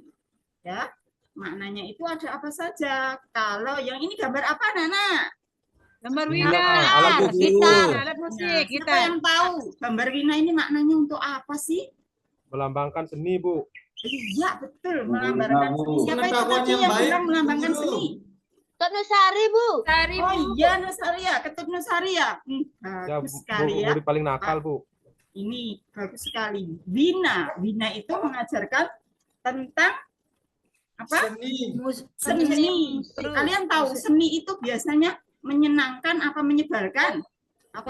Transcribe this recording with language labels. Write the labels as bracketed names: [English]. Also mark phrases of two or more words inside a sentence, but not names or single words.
[Indonesian] Ya, maknanya itu ada apa saja? Kalau yang ini gambar apa, Nana? Gambar Wina, Wina. alat musik. Gitar, alat Nah, musik. siapa Gitar. yang tahu gambar Wina ini maknanya untuk apa sih? Melambangkan seni, Bu. Iya, betul, melambangkan seni. Siapa itu tadi yang bilang melambangkan seni? Tok Nusari, Bu. Sari, Oh Bu. iya, Nusaria, Ketut Nusaria. Ya, Bagus Bu, sekali ya. murid paling nakal, Bu. Ini bagus sekali. Wina itu mengajarkan tentang apa? Seni. Kalian tahu seni itu biasanya menyenangkan apa menyebalkan? Apa